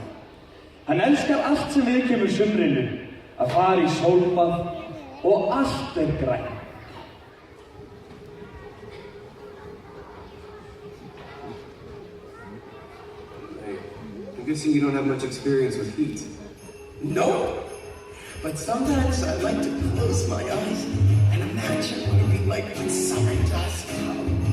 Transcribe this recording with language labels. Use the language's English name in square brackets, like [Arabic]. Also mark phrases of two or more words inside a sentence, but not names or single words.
[Icelandic] Hann elskar allt sem viðkemur sumrinu, að fara í sólbað og allt grænt. [English] Hey, I'm guessing you don't have much experience with heat. No, but sometimes I like to close my eyes and imagine what it'd be like when summer does come.